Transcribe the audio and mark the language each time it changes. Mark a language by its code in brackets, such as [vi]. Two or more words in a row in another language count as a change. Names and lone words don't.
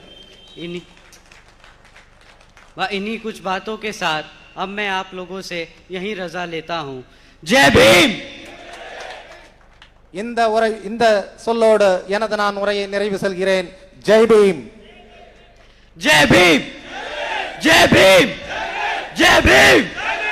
[hi] इन्हीं कुछ बातों के साथ अब मैं आप लोगों से यही रजा लेता हूं. जय भीम. [ta] இந்த சொல்லோடு எனது நான் உரையை நிறைவு செல்கிறேன். [hi] ஜெய் பீம். जय भीम. जय भीम. जय भीम.